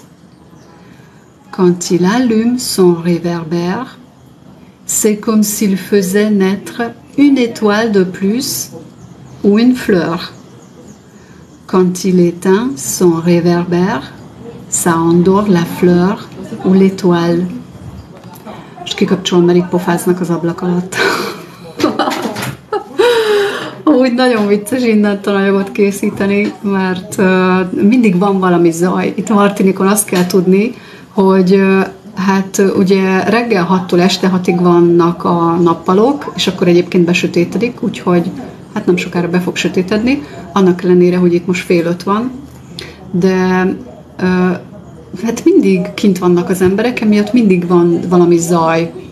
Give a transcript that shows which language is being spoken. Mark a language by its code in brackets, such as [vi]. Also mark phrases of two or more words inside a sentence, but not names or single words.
[fr] Quand il allume son réverbère, c'est comme s'il faisait naître une étoile de plus ou une fleur. Quand il éteint son réverbère, ça endort la fleur ou l'étoile. [hu] És kikapcsolom, mert itt pofáznak az ablak alatt. Úgy nagyon vicces innen tananyagot készíteni, mert mindig van valami zaj. Itt Martinikon azt kell tudni, hogy hát ugye reggel 6-tól este 6-ig vannak a nappalok, és akkor egyébként besötétedik, úgyhogy hát nem sokára be fog sötétedni, annak ellenére, hogy itt most 4:30 van, de hát mindig kint vannak az emberek, emiatt mindig van valami zaj.